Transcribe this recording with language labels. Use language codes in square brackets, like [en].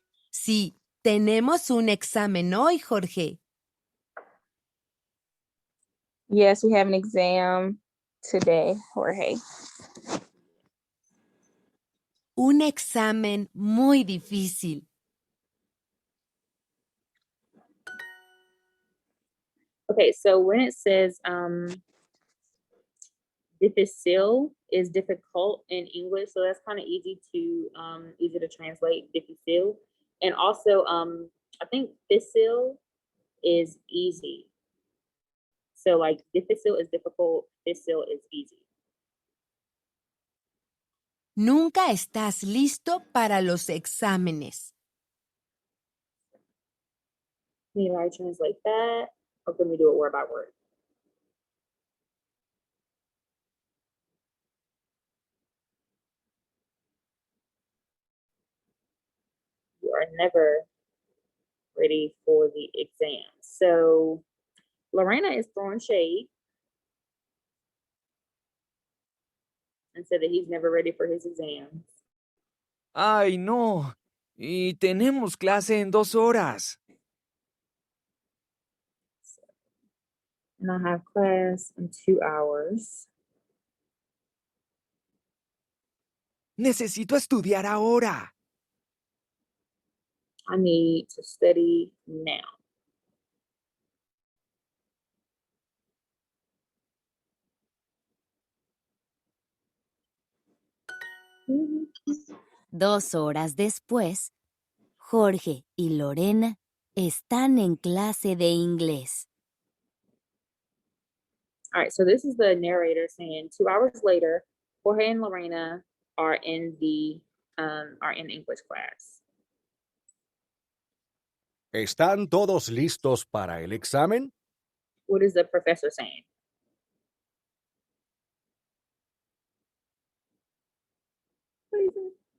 [es] Sí, tenemos un examen hoy, Jorge. [en] Yes, we have an exam today, Jorge. [es] Un examen muy difícil. [en] Okay, so when it says difícil is difficult in English, so that's kind of easy to translate difícil. And also I think difícil is easy. So like difícil is difficult, difícil is easy. [es] Nunca estás listo para los exámenes. [en] Maybe I translate that, or can we do it word by word? You are never ready for the exam. So Lorena is throwing shade and said that he's never ready for his exams. [es] Ay, no. Y tenemos clase en 2 horas. [en] And I have class in 2 hours. [es] Necesito estudiar ahora. [en] I need to study now. Mhm. [es] 2 horas después, Jorge y Lorena están en clase de inglés. [en] All right, so this is the narrator saying 2 hours later, Jorge and Lorena are in English class. [es] ¿Están todos listos para el examen? [en] What is the professor saying? What is it?